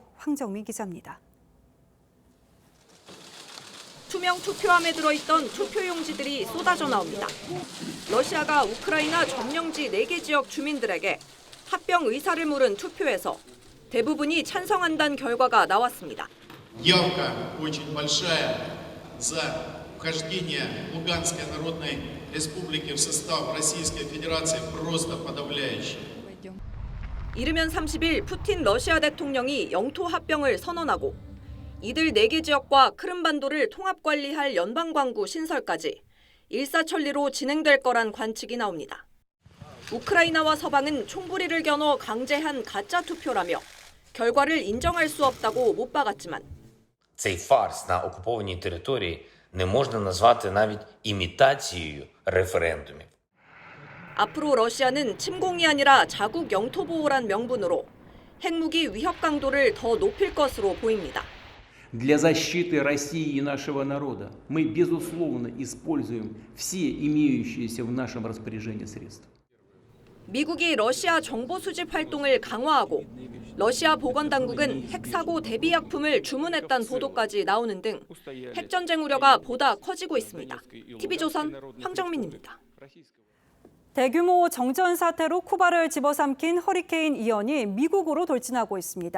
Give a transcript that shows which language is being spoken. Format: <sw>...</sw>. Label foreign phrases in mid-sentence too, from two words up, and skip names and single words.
<ko>황정민 기자입니다. 투명 투표함에 들어있던 투표용지들이 쏟아져 나옵니다. 러시아가 우크라이나 점령지 4개 지역 주민들에게 합병 의사를 물은 투표에서 대부분이 찬성한다는 결과가 나왔습니다.</ko> <ru>Явка очень большая за вхождение Луганской Народной Республики в состав Российской Федерации просто подавляющая.</ru> <ko>이르면 30일 푸틴 러시아 대통령이 영토 합병을 선언하고 이들 4개 지역과 크림반도를 통합관리할 연방광구 신설까지 일사천리로 진행될 거란 관측이 나옵니다. 우크라이나와 서방은 총부리를 겨눠 강제한 가짜 투표라며 결과를 인정할 수 없다고 못 박았지만</ko> <uk>цей фарс на окупованій території не можна назвати навіть імітацією референдумів.</uk> <ko>앞으로 러시아는 침공이 아니라 자국 영토 보호란 명분으로 핵무기 위협 강도를 더 높일 것으로 보입니다.</ko> <ru>Для защиты России и нашего народа мы, безусловно, используем все имеющиеся в нашем распоряжении средства.</ru> <ko>미국이 러시아 정보 수집 활동을 강화하고 러시아 보건당국은 핵사고 대비약품을 주문했다는 보도까지 나오는 등 핵전쟁 우려가 보다 커지고 있습니다. TV조선 황정민입니다. 대규모 정전 사태로 쿠바를 집어삼킨 허리케인 이언이 미국으로 돌진하고 있습니다.</ko>